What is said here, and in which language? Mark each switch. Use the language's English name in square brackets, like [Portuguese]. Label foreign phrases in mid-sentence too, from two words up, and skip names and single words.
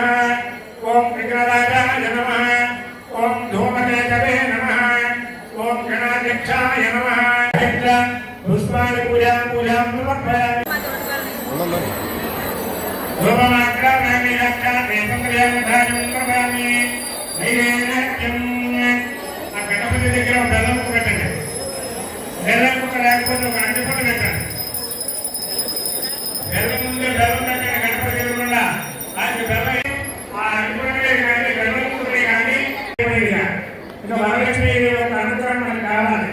[Sanskrit] ओम विघ्नराजाय नमः, ओम धूमकेतवे नमः, ओम गणाध्यक्षाय नमः. पुष्पाणि पूजां समर्पयामि. धूममाग्रामि लक्षामि मंगलानि समर्पयामि. [Telugu] नैवेद्यं ఆ గణపతి దగ్గర బెల్లం పెట్టండి. బెల్లం లేకపోతే ఒక అరటి పండు పెట్టండి. బెల్లం ముందే బెల్లం పెట్టండి. గణపతి దేవుళ్ళ ఆయన బెల్లం ఆ అరటి కానీ బెల్లం కానీ ఇంకా వరలక్ష్మి యొక్క అనుగ్రహం మనకు కావాలి.